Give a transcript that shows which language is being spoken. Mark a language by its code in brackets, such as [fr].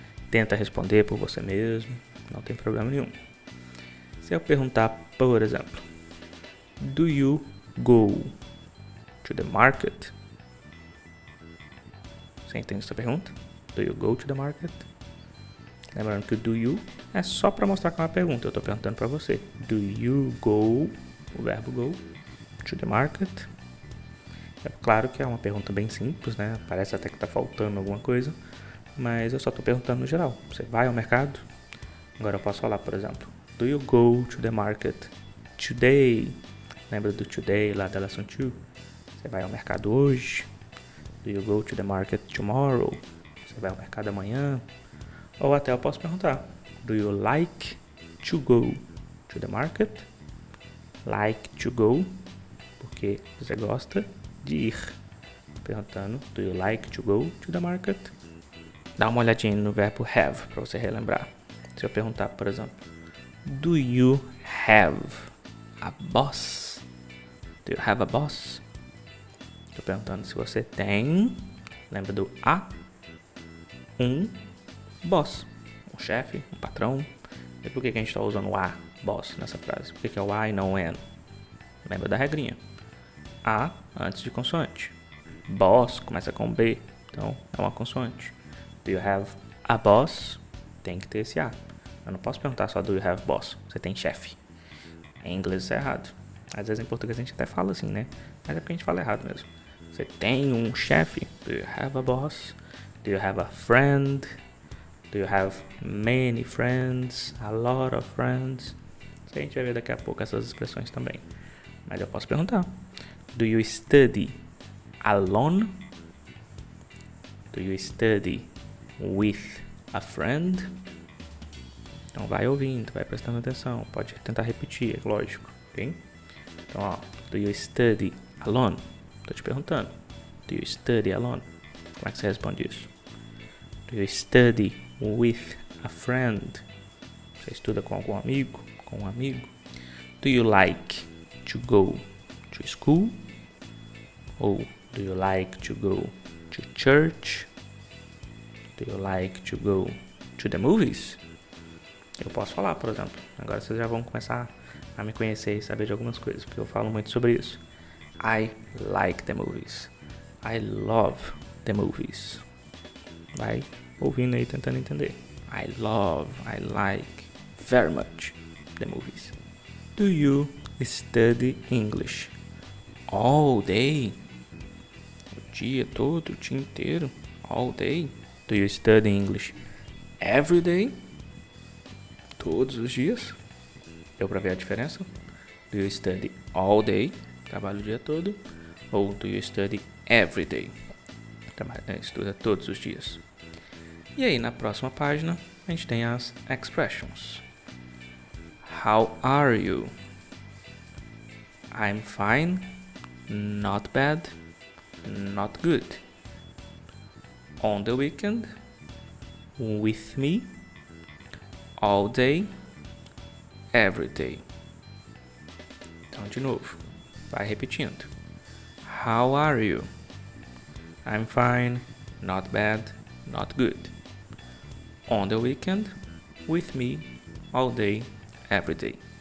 [pt] Tenta responder por você mesmo. Não tem problema nenhum. Se eu perguntar, por exemplo, [en] do you go to the market? [pt] Você entende essa pergunta? [en] Do you go to the market? [pt] Lembrando que o do you é só para mostrar que é uma pergunta. Eu estou perguntando para você. [en] Do you go, [pt] o verbo go, [en] to the market? [pt] É claro que é uma pergunta bem simples, né? Parece até que está faltando alguma coisa. Mas eu só estou perguntando no geral. Você vai ao mercado? Agora eu posso falar, por exemplo. [en] Do you go to the market today? [pt] Lembra do today lá da lesson 2? Você vai ao mercado hoje? [en] Do you go to the market tomorrow? [pt] Você vai ao mercado amanhã? Ou até eu posso perguntar. [en] Do you like to go to the market? [pt] Like to go, porque você gosta de ir. Perguntando, [en] do you like to go to the market? [pt] Dá uma olhadinha no verbo have para você relembrar. Se eu perguntar, por exemplo, [en] do you have a boss? Do you have a boss? [pt] Estou perguntando se você tem, lembra do a, um boss, um chefe, um patrão. E por que a gente está usando o a, boss, nessa frase? Por que é o a e não o an? Lembra da regrinha. A antes de consoante. Boss começa com B, então é uma consoante. [en] Do you have a boss? [pt] Tem que ter esse a. Eu não posso perguntar só [en] do you have boss. [pt] Você tem chefe. Em inglês isso é errado. Às vezes em português a gente até fala assim, né? Mas é porque a gente fala errado mesmo. Você tem um chefe? [en] Do you have a boss? Do you have a friend? Do you have many friends? A lot of friends? [pt] A gente vai ver daqui a pouco essas expressões também. Mas eu posso perguntar. [en] Do you study alone? Do you study with a friend? [pt] Então vai ouvindo, vai prestando atenção. Pode tentar repetir, é lógico. [en] Ok? [pt] Então, ó. [en] Do you study alone? [pt] Tô te perguntando. [en] Do you study alone? [pt] Como é que você responde isso? [en] Do you study with a friend? [pt] Você estuda com algum amigo? Com um amigo? [en] Do you like to go to school? [pt] Ou [en] do you like to go to church? Do you like to go to the movies? [pt] Eu posso falar, por exemplo. Agora vocês já vão começar a me conhecer e saber de algumas coisas, porque eu falo muito sobre isso. [en] I like the movies. I love the movies. [pt] Vai ouvindo aí, tentando entender. [en] I love, I like very much the movies. Do you study English all day? [pt] O dia todo, o dia inteiro. [en] All day. Do you study English every day? [pt] Todos os dias. Deu pra ver a diferença? [en] Do you study all day? [pt] Trabalha o dia todo. [en] Ou do you study every day? [pt] Estuda todos os dias. E aí, na próxima página, a gente tem as expressions. [en] How are you? I'm fine. Not bad. Not good. On the weekend. With me. All day. Every day. [pt] Então, de novo. Vai repetindo. [en] How are you? I'm fine. Not bad. Not good. On the weekend. With me. All day. Every day.